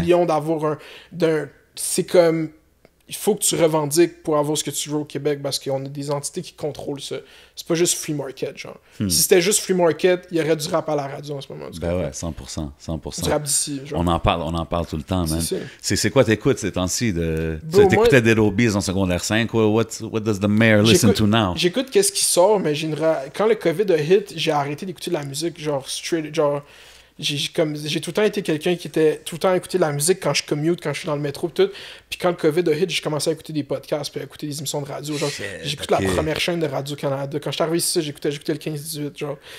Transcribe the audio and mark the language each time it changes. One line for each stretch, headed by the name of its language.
French: millions d'avoir c'est comme, il faut que tu revendiques pour avoir ce que tu veux au Québec parce qu'on a des entités qui contrôlent ça. C'est pas juste free market, genre. Si c'était juste free market, il y aurait du rap à la radio en ce moment. Ben ouais, 100%. Du rap d'ici, genre. On en parle tout le temps, man. C'est ça. C'est quoi t'écoutes ces temps-ci? Bro, T'écoutais Dead Obies en secondaire 5?
English: What does the mayor listen to now?
French: J'écoute qu'est-ce qui sort, mais quand le COVID a hit, j'ai arrêté d'écouter de la musique, genre straight, genre... J'ai tout le temps été quelqu'un qui était tout le temps à écouter de la musique quand je commute, quand je suis dans le métro, tout. Puis quand le COVID a hit, j'ai commencé à écouter des podcasts, puis à écouter des émissions de radio. Genre, j'écoute la première chaîne de Radio-Canada. Quand je suis arrivé ici, j'écoutais le 15-18, genre.